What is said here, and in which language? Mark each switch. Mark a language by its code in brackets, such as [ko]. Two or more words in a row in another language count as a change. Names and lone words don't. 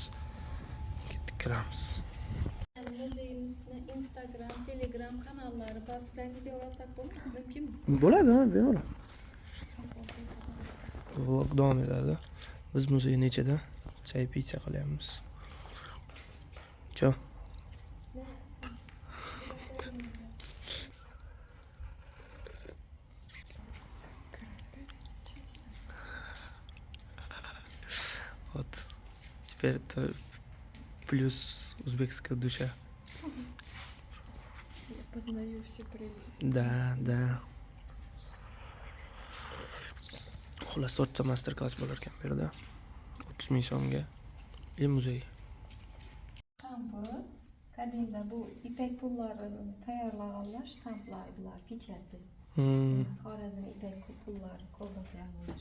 [uz] Ketdik kiramiz. Muzeyimizni Instagram, Telegram kanallari ba'zidan video olsak mumkinmi? Bo'ladi, bemalol. Vlog davom etadi. Biz muzeyni ichida chay pizza qilyapmiz. [ru] Cho. Вот. Теперь это плюс узбекская душа. Я познаю все прелести. Да. [uz] Xullas 4 ta [en] master class [uz] bo'lar ekan bu yerda. 30 ming so'mga. Muzey. Ştampi, qadimda bu ipak pullarini tayyorlaganlar shtamplar bular, pechati. Xorazm ipak pullari qo'lda tayyorlangan.